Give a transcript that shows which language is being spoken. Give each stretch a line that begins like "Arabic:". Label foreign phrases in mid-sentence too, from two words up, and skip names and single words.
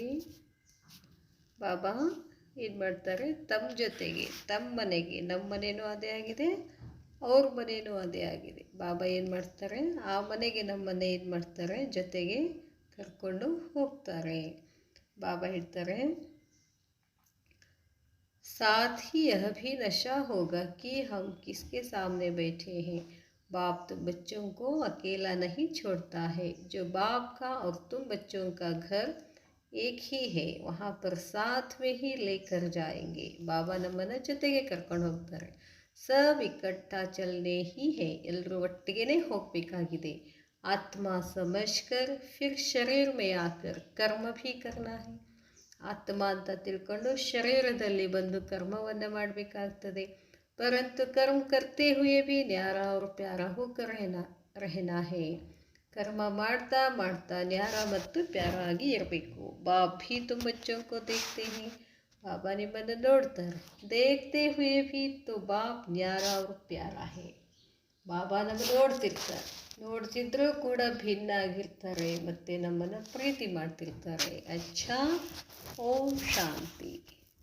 Kannada: ಬಾಬಾ ಏನು ಮಾಡ್ತಾರೆ, ತಮ್ಮ ಜೊತೆಗೆ ತಮ್ಮ ಮನೆಗೆ, ನಮ್ಮ ಮನೇನೂ ಅದೇ ಆಗಿದೆ, ಅವ್ರ ಮನೇನೂ ಅದೇ ಆಗಿದೆ. ಬಾಬಾ ಏನು ಮಾಡ್ತಾರೆ, ಆ ಮನೆಗೆ ನಮ್ಮ ಮನೆ ಏನು ಮಾಡ್ತಾರೆ, ಜೊತೆಗೆ ಕರ್ಕೊಂಡು ಹೋಗ್ತಾರೆ. ಬಾಬಾ ಹೇಳ್ತಾರೆ,
Hindi: साथ ही यह भी नशा होगा कि हम किसके सामने बैठे हैं. बाप तुम बच्चों को अकेला नहीं छोड़ता है. जो बाप का और तुम बच्चों का घर एक ही है, वहाँ पर साथ में ही लेकर जाएंगे.
Kannada: ಬಾಬಾ ನಮ್ಮನ್ನು ಜೊತೆಗೆ ಕರ್ಕೊಂಡು ಹೋಗ್ತಾರೆ.
Hindi: सब इकट्ठे चलने ही है,
Kannada: ಎಲ್ಲರೂ ಒಟ್ಟಿಗೆ ಹೋಗಬೇಕಾಗಿದೆ.
Hindi: आत्मा समझकर फिर शरीर में आकर कर्म भी करना है.
Kannada: ಆತ್ಮ ಅಂತ ತಿಳ್ಕೊಂಡು ಶರೀರದಲ್ಲಿ ಬಂದು ಕರ್ಮವನ್ನು ಮಾಡಬೇಕಾಗ್ತದೆ.
Hindi: परंतु कर्म करते हुए भी न्यारा और प्यारा होकर रहना है.
Kannada: ಕರ್ಮ ಮಾಡ್ತಾ ಮಾಡ್ತಾ ನ್ಯಾರ ಮತ್ತು ಪ್ಯಾರ ಆಗಿ ಇರಬೇಕು.
Hindi: बाप भी तुम बच्चों को देखते हैं,
Kannada: ಬಾಬಾ ನಿಮ್ಮನ್ನು ನೋಡ್ತಾರೆ.
Hindi: देखते हुए भी तो बाप न्यारा और ಪ್ಯಾರಾ है.
Kannada: ಬಾಬಾ ನಮ್ಮನ್ನು ನೋಡ್ತಿರ್ತಾರೆ, ನೋಡ್ತಿದ್ರೂ ಕೂಡ ಭಿನ್ನ ಆಗಿರ್ತಾರೆ ಮತ್ತು ನಮ್ಮನ್ನು ಪ್ರೀತಿ ಮಾಡ್ತಿರ್ತಾರೆ. ಅಚ್ಚಾ, ಓಂ ಶಾಂತಿ.